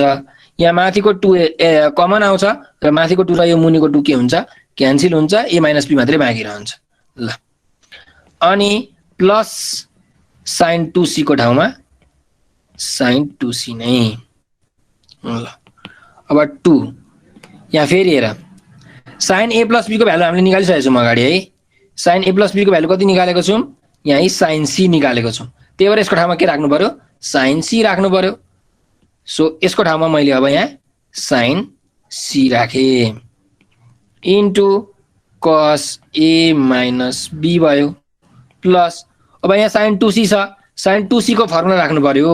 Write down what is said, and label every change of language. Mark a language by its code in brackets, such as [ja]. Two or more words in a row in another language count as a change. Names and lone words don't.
[ne] यहाँ माथिको 2 कमन आउँछ र माथिको 2 र यो मुनिको 2 के हुन्छ क्यान्सल हुन्छ, a - b मात्रै बाँकी रहन्छ। ल अनि प्लस sin 2c को ठाउँमा sin 2c नै। ल अब 2 यहाँ फेरि हेर sin a + b को भ्यालु हामीले निकालिसकेको छौँ अगाडि है। sin a + b को भ्यालु कति निकालेको छौँ? यहाँ sin c निकालेको छौँ। त्यही भएर यसको ठाउँमा के राख्नु पर्यो? sin c राख्नु पर्यो। सो यसको ठाउँमा मैले अब यहाँ sin c राखेँ [en] into cos a - b [ne] भयो प्लस अब यहाँ sin 2c छ, sin 2c को फर्मुला राख्नु पर्यो।